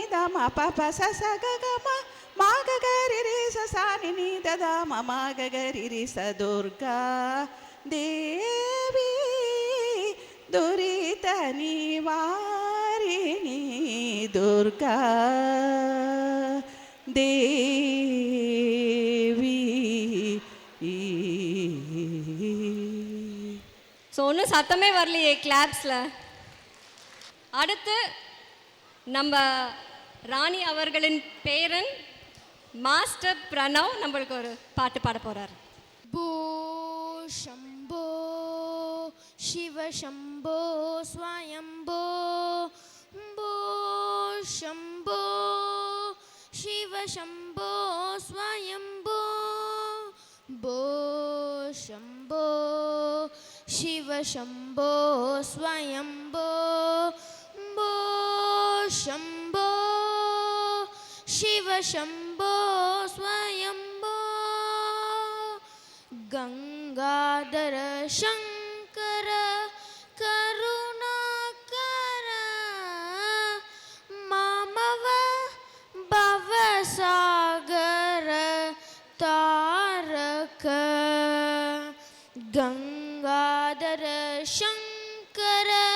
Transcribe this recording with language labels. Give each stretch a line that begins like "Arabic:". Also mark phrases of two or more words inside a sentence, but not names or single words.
Sanskrit: दम पप सस गगम मागगरि रि ससानि नि ददम मागगरि रि स दुर्गा देवी दुरित निवारिणी दुर्गा देवी.
Tamil: ஸோ ஒன்றும் சத்தமே வரலையே கிளாப்ஸில். அடுத்து நம்ம ராணி அவர்களின் பேரன் மாஸ்டர் பிரணவ் நம்மளுக்கு ஒரு பாட்டு பாட போகிறார்.
Sanskrit: भो शम्भो शिव शम्भो स्वयम्भो भो शम्भो शिव शम्भो स्वयम्भो भो शम्भो शिव शंभो स्वयंभो भो शंभो शिव शंभो स्वयंभो गंगाधर शंकर करुणाकर मामव भवसागर तारक गंगाधर शंकर